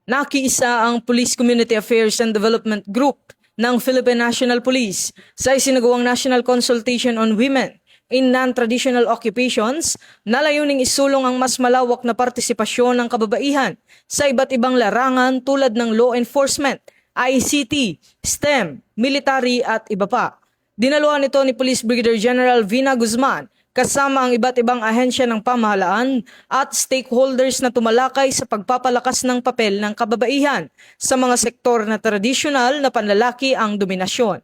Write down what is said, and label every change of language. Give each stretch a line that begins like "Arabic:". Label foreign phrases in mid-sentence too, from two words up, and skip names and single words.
Filipino: Nakiisa ang Police Community Affairs and Development Group ng Philippine National Police sa isinagawang National Consultation on Women in Non-Traditional Occupations na layuning isulong ang mas malawak na partisipasyon ng kababaihan sa iba't ibang larangan tulad ng
English: law enforcement,
Filipino: ICT, STEM, military at iba pa. Dinaluhan ito ni Police Brigadier General Vina Guzman kasama ang iba't ibang ahensya ng pamahalaan at stakeholders na tumalakay sa pagpapalakas ng papel ng kababaihan sa mga sektor na tradisyonal na panlalaki ang dominasyon.